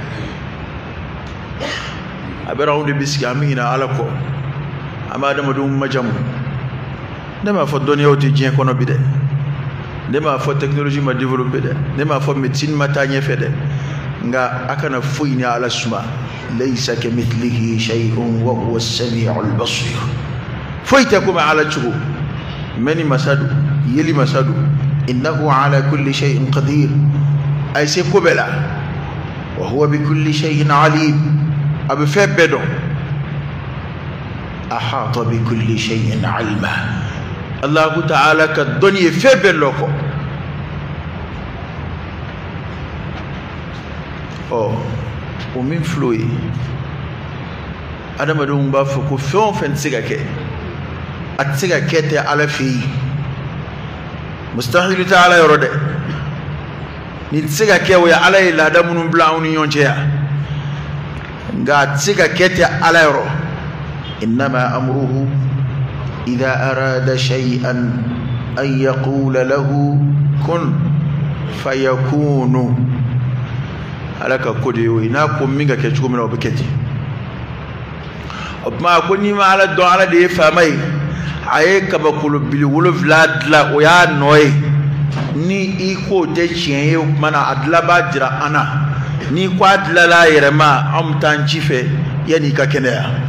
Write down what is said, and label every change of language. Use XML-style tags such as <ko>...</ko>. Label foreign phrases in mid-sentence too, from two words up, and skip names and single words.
<bm>a bɛra anw de bɛ sigi an bɛ ɲinɛ ala kɔ an bɛ adamadenw majamu ne m'a fɔ dɔnniyaw tɛ diɲɛ kɔnɔ bi dɛ ne m'a fɔ technologie ma développé dɛ ne m'a fɔ médecine ma taa ɲɛfɛ dɛ nka a kana foyi ni ala suma</bm> <ar>ليس كمثله شيء وهو السميع البصير</ar> <bm>foyi tɛ komi ala cogo mɛni masadu yeli masadu</bm> <ar>إنه على كل شيء قدير</ar> <bm>ay se ko bɛɛ la</bm> <ar>وهو بكل شيء عليم</ar> <bm>a bɛ fɛn bɛɛ dɔn</bm> <ar>أحاط بكل شيء علما</ar> <bm>allahu ta'ala ka dɔnni ye fɛn bɛɛ lɔ kɔ o min filɛ o ye adamadenw b'a fɔ ko fɛn o fɛn tɛ se ka kɛ a tɛ se ka kɛ tɛ ala fɛ yen mustahil tɛ ala yɔrɔ dɛ nin tɛ se ka kɛ o ye ala ye laada minnu bila anw ni ɲɔgɔn cɛ yan nka a tɛ se ka kɛ tɛ ala yɔrɔ</bm> <ar>إنما أمره إذا أراد شيئا أن يقول له كن فيكون</ar> <bm>ala ka ko de ye o ye n'a ko min ka kɛ cogo min na o bɛ kɛ ten o tuma ko n'i ma ala dɔn ala de ye faama ye a ye kabakolo bili 7 dilan o y'a nɔ ye ni iko te tiɲɛ ye mana a dila b'a jira an na ni ko a dilala a yɛrɛ ma an bɛ taa ci fɛ yanni i ka kɛnɛya</bm>